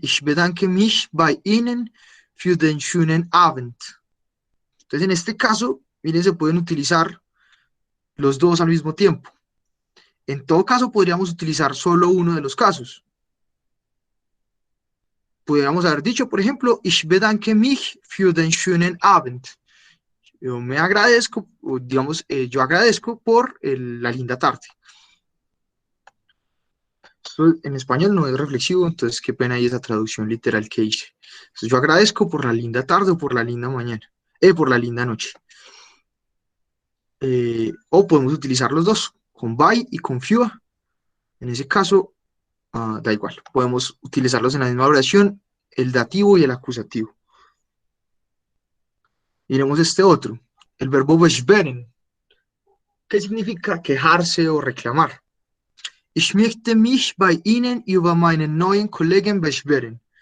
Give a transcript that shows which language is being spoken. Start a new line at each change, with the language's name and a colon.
German: Ich bedanke mich bei Ihnen für den schönen Abend.
Spanish: Entonces, en este caso, miren, se pueden utilizar los dos al mismo tiempo. En todo caso, podríamos utilizar solo uno de los casos. Podríamos haber dicho, por ejemplo,
German: ich bedanke mich für den schönen Abend.
Spanish: Yo me agradezco, o digamos, yo agradezco por la linda tarde. Esto en español no es reflexivo, entonces qué pena ahí esa traducción literal que hice. Entonces, yo agradezco por la linda tarde o por la linda mañana, por la linda noche. O podemos utilizar los dos, con by y con few. En ese caso, da igual. Podemos utilizarlos en la misma oración, el dativo y el acusativo. Miremos este otro, el verbo beschweren. ¿Qué significa quejarse o reclamar?
German: Ich möchte mich bei Ihnen über meinen neuen Kollegen beschweren.